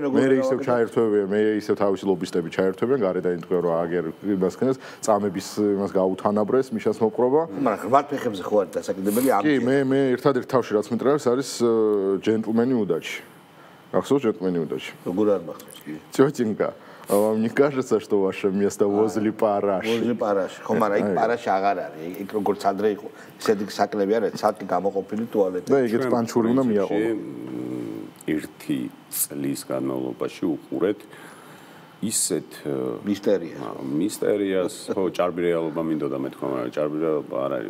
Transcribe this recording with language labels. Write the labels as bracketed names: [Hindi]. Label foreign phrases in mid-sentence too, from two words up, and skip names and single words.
[Georgian] მე ისევ ჩაერთვებიან, მე ისევ თავისი ლობისტები ჩაერთვებიან, გარედან იტყვიან რომ აგერ იმასქნეს, წამების იმას გაუთანაბრეს, მიშას მოპყრობა. მაგრამ ღრმად ფეხებზე ხო არის დასაკიდებელი ამ. კი, მე ერთადერთ თავში რაც მეტრავს არის ჯენტლმენი удачи. Ახსოვს ჯენტლმენი удачи. როგორ არ მახსოვს კი. [Russian] Тётенька, вам не кажется, что ваше место возле параши? Возле параши. [Georgian] ხო, მაგრამ იქ параши აღარ არის. იქ როგორც ადრე იყო. ისეთი საკლები არის, ცალკე გამოყოფილი ტუალეტი. და ეგეც პანჩური უნდა მიაყოლო. ერთი წლის განმავლობაში უყურეთ ისეთ მისტერიას, ხო, ჭარბი რეალობა მინდოდა მეთქვა, მაგრამ ჭარბი რეალობა არ არის.